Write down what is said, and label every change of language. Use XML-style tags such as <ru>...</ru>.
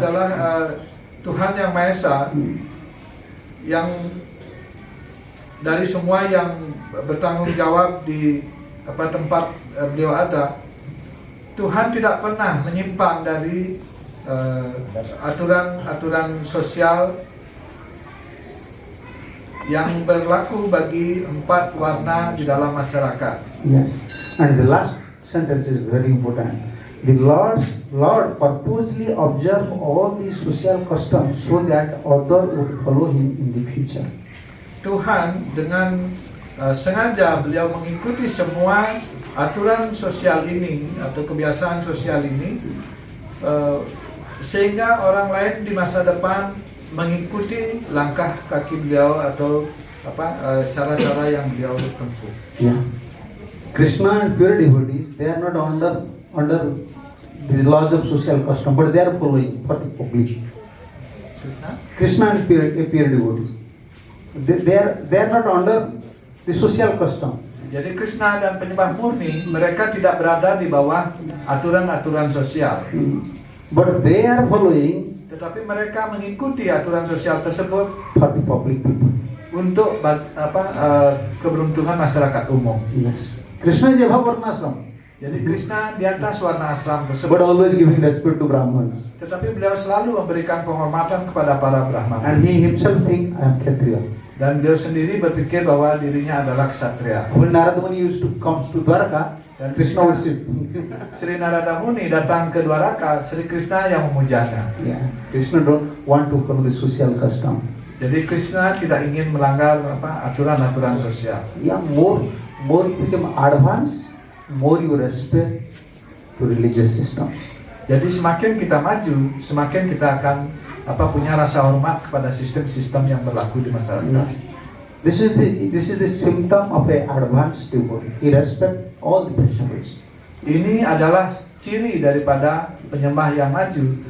<id>adalah Tuhan Yang Maha Esa, yang dari semua yang bertanggung jawab di tempat beliau ada, Tuhan tidak pernah menyimpang dari aturan-aturan sosial yang berlaku bagi 4 warna di dalam masyarakat.</id> <en>Yes. And the last sentence is very important. The Lord purposely observed all these social customs so that others would follow him in the future.</en> <id>Tuhan dengan sengaja beliau mengikuti semua aturan sosial ini atau kebiasaan sosial ini sehingga orang lain di masa depan mengikuti langkah kaki beliau atau cara-cara yang beliau tempuh.</id> <en>Yeah. Krishna and pure devotees, they are not under these laws of social custom, but they are following for the public. Krishna and pure devotee. They are not under the social custom.</en> <id>Jadi Krishna dan penyembah murni mereka tidak berada di bawah aturan-aturan sosial.</id> <en>But they are following</en> <id>Tetapi mereka mengikuti aturan sosial tersebut</id> <en>for the public people.</en> <id>untuk keberuntungan masyarakat umum.</id> <en>Yes. Krishna is above Varnashram,</en> <id>Jadi Krishna di atas warna ashram</id> <en>but</en> <id>tersebut.</id> <en>always giving respect to Brahmins.</en> <id>Tetapi beliau selalu memberikan penghormatan kepada para Brahmana.</id> <en>And he himself think I am Kshatriya.</en> <id>Dan beliau sendiri berpikir bahwa dirinya adalah ksatria.</id> <en>When Narada Muni comes to Dwarka,</en> <id>Dan</id> <en>Krishna worship.</en> <id>Sri Narada Muni datang ke Dwaraka, Sri Krishna yang memujanya.</id> <en>Yeah. Krishna don't want to follow the social custom.</en> <id>Jadi Krishna tidak ingin melanggar aturan-aturan sosial.</id> <en>Yeah, more become advanced, more you respect to religious systems.</en> <id>Jadi semakin kita maju, semakin kita akan punya rasa hormat kepada sistem-sistem yang berlaku di masyarakat.</id> <en>Yeah. This is the symptom of a advanced devotee. He respect all the principles.</en> <id>Ini adalah ciri daripada penyembah yang maju.</id>